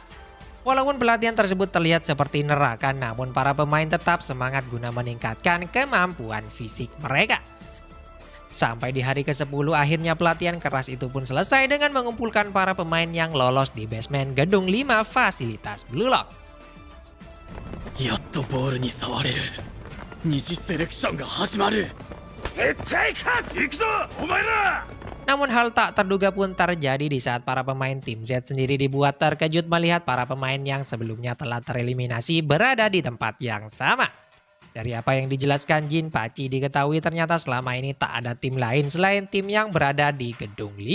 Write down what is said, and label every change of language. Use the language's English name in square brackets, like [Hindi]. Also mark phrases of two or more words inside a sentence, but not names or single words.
[Indonesian] Walaupun pelatihan tersebut terlihat seperti neraka, namun para pemain tetap semangat guna meningkatkan kemampuan fisik mereka. Sampai di hari ke-10 akhirnya pelatihan keras itu pun selesai dengan mengumpulkan para pemain yang lolos di basement gedung 5 fasilitas Blue Lock. [Japanese] やっとボールに触れる。二次セレクションが始まる。絶対勝つ。行くぞお前ら。 [Indonesian] Namun hal tak terduga pun terjadi di saat para pemain tim Z sendiri dibuat terkejut melihat para pemain yang sebelumnya telah tereliminasi berada di tempat yang sama. Dari apa yang dijelaskan Jinpachi, diketahui ternyata selama ini tak ada tim lain selain tim yang berada di gedung 5.